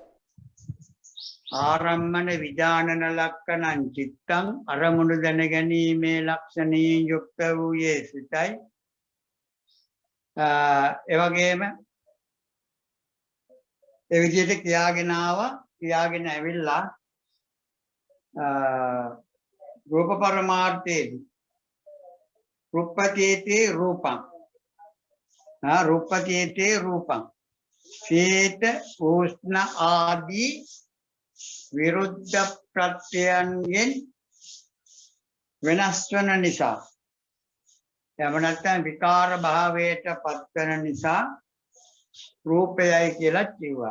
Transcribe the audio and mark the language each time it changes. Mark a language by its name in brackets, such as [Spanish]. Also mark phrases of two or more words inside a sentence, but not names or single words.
[Pali] ආරම්මන විදානන ලක්කනං චිත්තං [Sinhala] අරමුණු දැනගැනීමේ ලක්ෂණයෙන් යුක්ත වූයේ සිතයි. ඒ වගේම ඒ විදිහට කියාගෙන ඇවිල්ලා රූප පරමාර්ථයේදී [Pali] ruppatete rupam ruppatete rupam [Sinhala] සීත උෂ්ණ ආදී විරුද්ධ ප්‍රත්‍යයන්ගෙන් වෙනස් වන නිසා එහෙම නැත්නම් විකාර භාවයට පත්වන නිසා රූපයයි කියලා කිව්වා.